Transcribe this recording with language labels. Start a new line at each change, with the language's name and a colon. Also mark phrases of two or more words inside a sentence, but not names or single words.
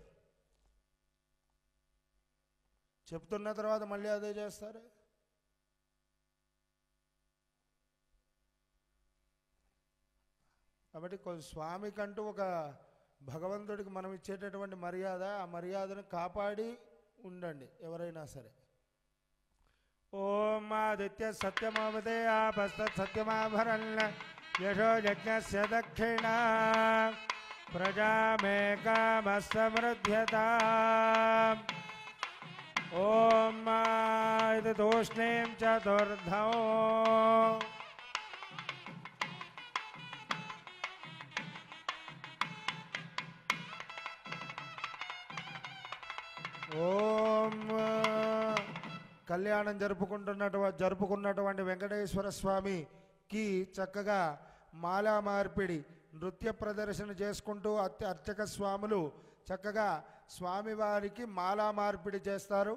Telugu: చెప్తున్న తర్వాత మళ్ళీ అదే చేస్తారు. కాబట్టి స్వామికంటూ ఒక భగవంతుడికి మనం ఇచ్చేటటువంటి మర్యాద, ఆ మర్యాదను కాపాడి ఉండండి ఎవరైనా సరే.
Sanskrit: ओम आदित्य सत्यमोमिते आपस्त सत्यमाभरण्य यशो यज्ञस्य दक्षिणा प्रजामेकामसमृद्ध्यता. ओम इति तूष्णीं चतुर्धौ ओम
Telugu: కళ్యాణం జరుపుకున్నటువంటి వెంకటేశ్వర స్వామికి చక్కగా మాలా మార్పిడి నృత్య ప్రదర్శన చేసుకుంటూ అర్చక స్వాములు చక్కగా స్వామివారికి మాలా మార్పిడి చేస్తారు.